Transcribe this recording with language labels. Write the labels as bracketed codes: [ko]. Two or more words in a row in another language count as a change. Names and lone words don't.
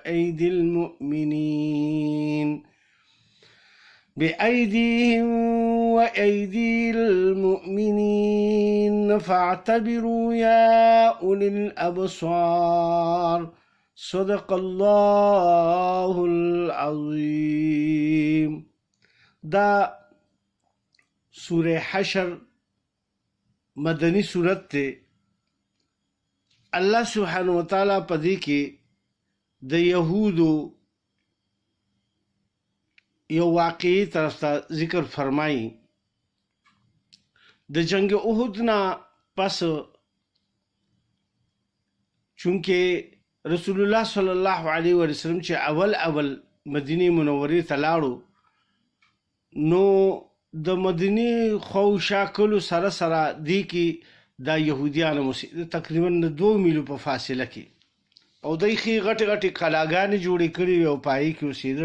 [ar] وأيدي المؤمنين فاعتبروا يا أولي الأبصار. صدق الله العظيم. [ps] دا سورة حشر مدنی صورت تے [ar] اللہ سبحانہ وتعالی [ps] پدې کې د یهودو یو واقعي طرف ته ذکر فرمایي. د جنگ احد نه پس چونکه [ar] رسول الله صلی الله علیه وسلم [ps] چې اول مدینه منورې ته لاړو نو د مدینه خو شاکلو سره دی کې دا يهوديانو تقریبا 2 میلو په فاصله کې او دای خي غټي کلاګانې جوړې کړې او پای کې اوسېده.